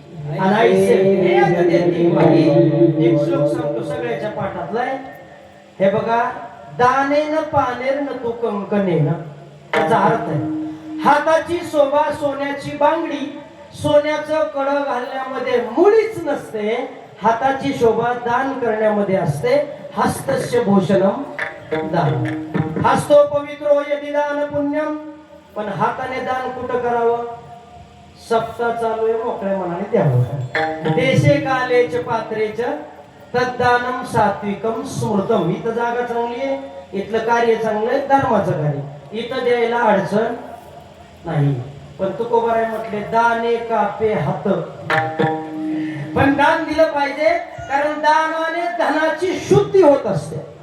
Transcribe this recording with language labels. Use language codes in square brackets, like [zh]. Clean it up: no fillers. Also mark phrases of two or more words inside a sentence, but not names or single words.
[mr] एक श्लोक सांगतो सगळ्याच्या पाठातला. हे बघा [sa] दानेन पानेर न तू कंकनेन. [mr] त्याचा अर्थ आहे हाताची शोभा सोन्याची बांगडी. सोन्याचं कडं घालण्यामध्ये मुळीच नसते. हाताची शोभा दान करण्यामध्ये असते. [sa] हस्तस्य भूषणम दान. हस्तो पवित्रो यदि दान पुण्यम. [mr] पण हाताने दान कुठं करावं. सप्ताह चालू आहे मोकळ्या मनाने द्यावं. [sa] देशे कालेच पात्रेच तद्दानम सात्विकम स्मृतम. [mr] इथं जागा चांगली आहे इथलं कार्य चांगलं आहे धर्माचं कार्य. इथं द्यायला अडचण नाही. पण तुकोबाराय म्हटले दाने कापे हात. पण दान दिलं पाहिजे कारण दानाने धनाची शुद्धी होत असते.